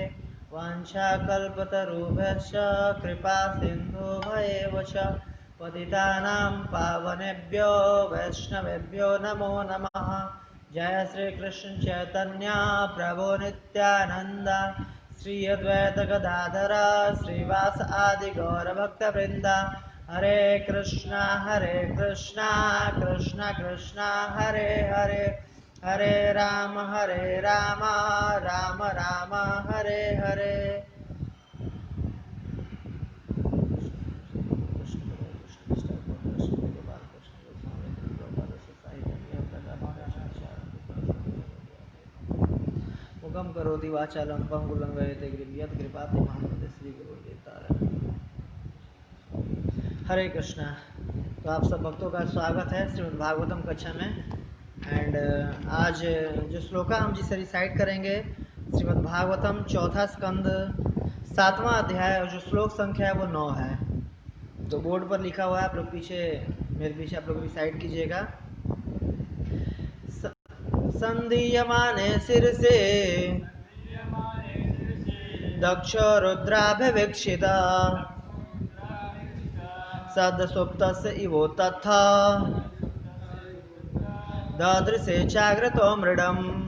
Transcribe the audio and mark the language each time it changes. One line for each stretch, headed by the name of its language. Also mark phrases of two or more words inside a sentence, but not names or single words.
Sanskrit: वाञ्छाकल्पतरुभ्यश्च कृपा सिन्धुभ्येव च पतितानां पावनेभ्यो वैष्णवेभ्यो नमो नमः। जय श्री कृष्ण चैतन्य प्रभु नित्यानंद श्री अद्वैत गदाधर श्रीवास आदि गौर भक्त वृंदा। हरे कृष्णा कृष्णा कृष्णा हरे हरे हरे राम राम राम हरे हरे। मुखम करोति वाचालं पंगुलंघयते गिरिं यत्कृपातमहं वन्दे श्रीगुरुदेवतारम्।
Hindi: हरे कृष्णा। तो आप सब भक्तों का स्वागत है श्रीमद् भागवतम कक्षा में। एंड आज जो श्लोका हम जिसे रिसाइट करेंगे श्रीमद् भागवतम चौथा स्कंद 7वां अध्याय और जो श्लोक संख्या है वो 9 है। तो बोर्ड पर लिखा हुआ है, आप लोग पीछे मेरे पीछे आप लोग रिसाइट कीजिएगा।
Sanskrit: संदीयमाने शिरसे दक्ष रुद्राभिवीक्षिता सद्सुप्तस्य इवो तथा ददृशे चाग्रतो मृडम्।